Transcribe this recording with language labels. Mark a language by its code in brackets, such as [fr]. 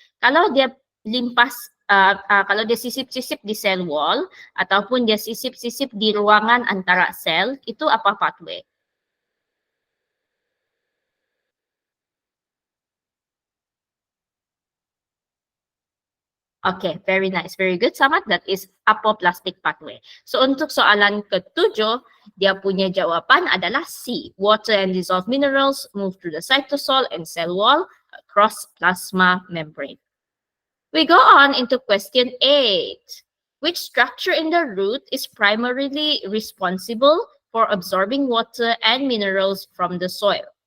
[ms] Kalau dia limpas, kalau dia sisip-sisip di cell wall ataupun dia sisip-sisip di ruangan antara sel, itu apa pathway? [en] Okay, very nice. Very good, Samad. That is apoplastic pathway. [ms] So untuk soalan ke-7, dia punya jawapan adalah C. [en] Water and dissolved minerals move through the cytosol and cell wall across plasma membrane. We go on into question 8. Which structure in the root is primarily responsible for absorbing water and minerals from the soil?